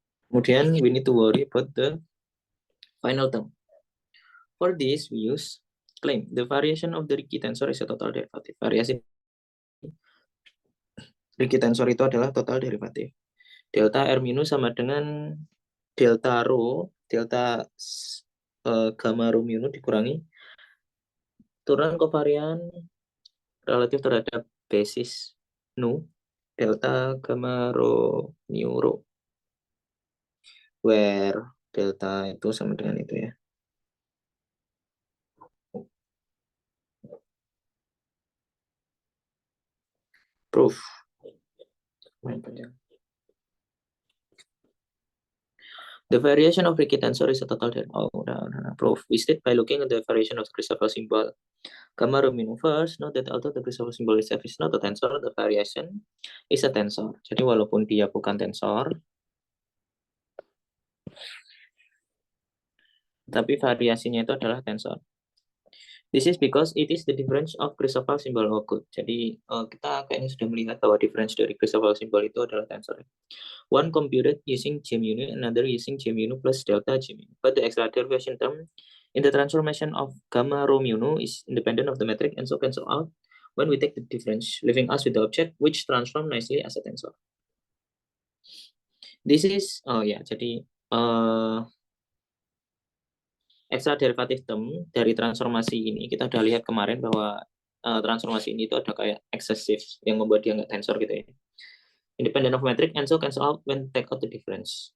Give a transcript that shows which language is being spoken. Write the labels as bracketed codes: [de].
[id] Kemudian [en] we need to worry about the final term. For this, we use claim the variation of the Ricci tensor is a total derivative. [id] Variasi Ricci tensor itu adalah total derivatif. Delta R minus sama dengan delta rho, delta gamma rho mu dikurangi turunan kovarian relatif terhadap basis nu delta gamma rho mu rho, where delta itu sama dengan itu ya. [en] Proof. The variation of Ricci tensor is a total proof. We state by looking at the variation of the Christoffel symbol. Gamma rho mu first, note that although the Christoffel symbol itself is not a tensor, the variation is a tensor. [id] Jadi walaupun dia bukan tensor, tapi variasinya itu adalah tensor. [en] This is because it is the difference of Christoffel symbol. Oh, good. [id] Jadi kita kayaknya sudah melihat bahwa difference dari Christoffel symbol itu adalah tensor. [en] One computed using G mu, another using G mu plus delta G mu. But the extra derivation term in the transformation of gamma rho mu is independent of the metric and so cancel out when we take the difference, leaving us with the object which transform nicely as a tensor. This is [id] jadi [en] extra derivative term [id] dari transformasi ini kita udah lihat kemarin bahwa transformasi ini itu ada kayak excessive yang membuat dia nggak tensor gitu ya. [en] Independent of metric and so cancel out when take out the difference.